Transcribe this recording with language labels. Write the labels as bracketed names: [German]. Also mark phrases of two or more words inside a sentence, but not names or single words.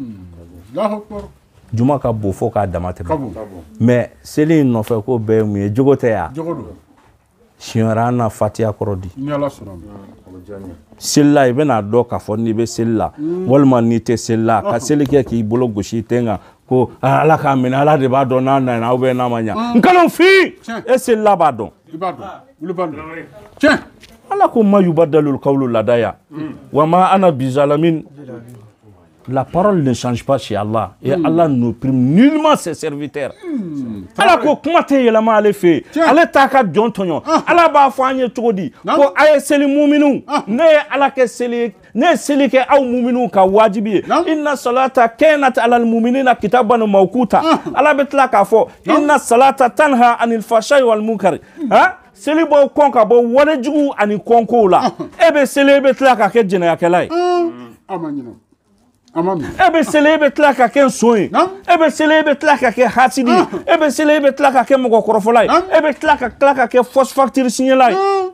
[Bambara] juma ka bon fo k'a dama tɛmɛ mais seli in nɔfɛ ko bɛɛ ye mun ye jogo tɛ ya siɲɛra an na fatiya kɔrɔ di seli la i bɛna dɔn k'a fɔ n'i bɛ seli la walima n'i tɛ seli la ka seli kɛ k'i bolo gosi i ten kan ko ala k'a minɛ ala de b'a dɔn n'a nana [French] ou bien [Bambara] n'a ma ɲa nkalonfin e seli la b'a dɔn ala ko [Arabic] ما يبدل القول لدي وما أنا بظلام. [French] La parole ne change pas chez Allah et Allah n'opprime nullement ses serviteurs. [Bambara] Allah ko kuma tɛ yɛlɛma ale fɛ yen ale t'a ka jɔn tɔɲɔ ala b'a fɔ an ye cogo di ko a ye seli muminu ne ye ala kɛ seli ye ne ye seli kɛ aw muminu ka wajibi ye [Arabic] إن الصلاة كانت على المؤمنين كتابا موقوتا [Bambara] ala bɛ tila k'a fɔ [Arabic] إن الصلاة تنهى عن الفحشاء والمنكر [Bambara] seli bɔ kɔn ka bɔ walejugu ani kɔnkow la e bɛ seli e bɛ tila ka kɛ jɛnɛyakɛla ye e bɛ seli e bɛ tila ka kɛ nson ye e bɛ seli e bɛ tila ka kɛ hasidi ye e bɛ seli e bɛ tila ka kɛ mɔgɔkɔrɔfɔla ye e bɛ tila ka kɛ [French] fausse facture [Bambara] signela ye